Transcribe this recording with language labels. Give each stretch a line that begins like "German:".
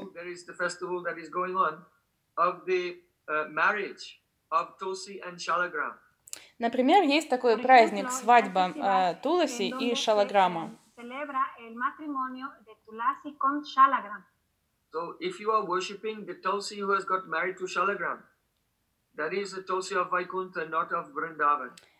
English: There is the festival that is going on of the marriage of Tulsi and Shalagram.
Russian: Например, есть такой праздник, свадьба Туласи и Шалаграма.
Spanish: Celebra el matrimonio de Tulasi con Shalagram.
English: So if you are worshipping the Tulsi who has got married to Shalagram, that is the Tulsi of Vaikuntha, not of Vrindavan.